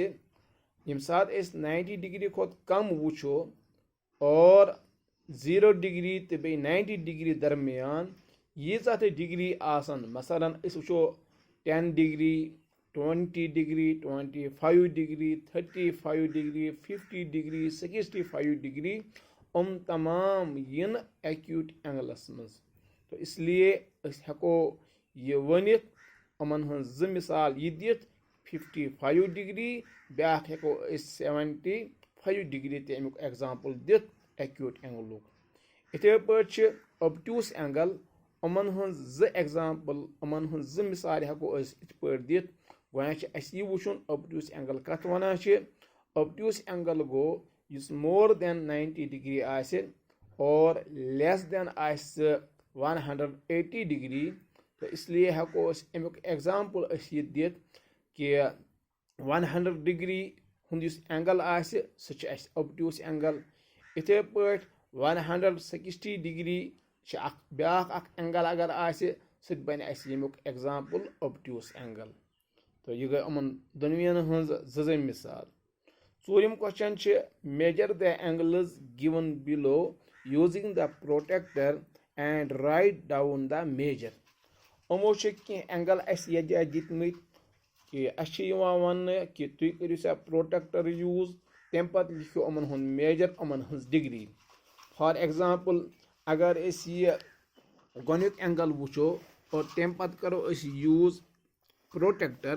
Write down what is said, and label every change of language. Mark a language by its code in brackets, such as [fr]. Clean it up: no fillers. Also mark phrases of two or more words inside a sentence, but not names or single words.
[ks] ییٚمہِ ساتہٕ أسۍ 90 ڈگری کھۄتہٕ کم وٕچھو اور 0 ڈگری تہٕ بیٚیہِ 90 ڈگری درمیان ییٖژاہ تہِ ڈگری آسن، مثلاً أسۍ وٕچھو 10 ڈگری 20 ڈگری 25 ڈگری 35 ڈگری 50 ڈگری 65 ڈگری، تمام ین [en] acute angles [ks] منٛز. [ur] تو اس لیے [ks] أسۍ ہٮ۪کو یہِ ؤنِتھ یِمن ہٕنٛز 2 مثال یہِ دِتھ 55 ڈگری، بیٛاکھ ہٮ۪کو أسۍ 75 ڈگری تہِ امیُک ایگزامپل دِتھ [en] acute angle. [ks] اِتھے پٲٹھۍ چھِ [en] obtuse angle, [ks] یِمن ہٕنٛز 2 ایگزامپل، یِمن ہٕنٛز 2 مثال ہٮ۪کو أسۍ یِتھ پٲٹھۍ دِتھ. گۄڈنیٚتھ چھِ اَسہِ یہِ وٕچھُن [en] obtuse angle [ks] کتھ وَنان چھِ. [en] obtuse angle [ks] گوٚو یُس [en] more than [ks] 90 ڈگری آسہِ اور [en] less than [ks] آسہِ 180 ڈگری. تہٕ [ur] اس لیے [ks] ہٮ۪کو أسۍ امیُک ایگزامپل أسۍ یہِ دِتھ کہِ 100 ڈگری ہُنٛد یُس اینگل آسہِ سُہ چھُ اَسہِ [en] obtuse angle. [ks] اِتھے پٲٹھۍ 160 ڈگری چھِ بیٛاکھ اکھ اینگل اگر آسہِ سُہ تہِ بنہِ اَسہِ ییٚمیُک ایگزامپل [en] obtuse angle. [ks] تہٕ یہِ گٔے یِمن دۄنوٕنیَن ہٕنٛز 2 مثال. [en] 4م question چھِ measure the angles given below using the protractor and write down the measure. [ks] یِمو چھِ کینٛہہ اینگل اَسہِ یتھ جایہِ دِتمٕتۍ کہِ اَسہِ چھِ یِوان وَننہٕ کہِ تُہۍ کٔرِو سا [en] protractor use, [ks] تَمہِ پتہٕ لیکھِو یِمن ہُنٛد میجر یِمن ہٕنٛز ڈگری. [en] for example [ks] اگر أسۍ یہِ گۄڈنیُک اینگل وٕچھو اور تَمہِ پتہٕ کرو أسۍ [en] use protractor.